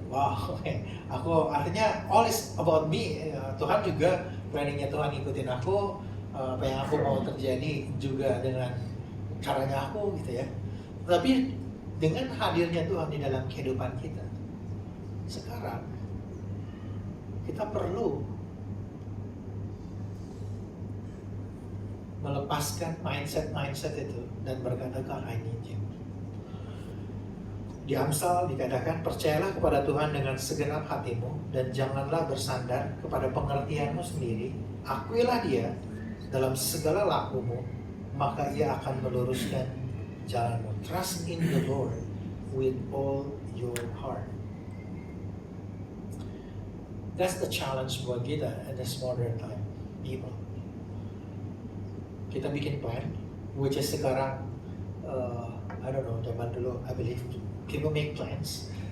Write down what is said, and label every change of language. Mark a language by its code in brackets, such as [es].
[en] Wow, [id] aku artinya [en] all is about me. [id] Tuhan juga planningnya Tuhan ikutin aku, apa yang aku mau terjadi juga dengan caranya aku, gitu ya. Tapi dengan hadirnya Tuhan di dalam kehidupan kita, sekarang kita perlu melepaskan mindset itu dan berkata, [en] God, I need you. [id] Di Amsal dikatakan, percayalah kepada Tuhan dengan segenap hatimu dan janganlah bersandar kepada pengertianmu sendiri. Akuilah dia dalam segala lakumu, maka ia akan meluruskan jalanmu. [en] Trust in the Lord with all your heart. That's the challenge [id] buat kita [en] in this modern time, people. [id] Kita bikin [en] plan, which is [id] sekarang [en] I don't know, [id] zaman dulu [en] I believe people make plans.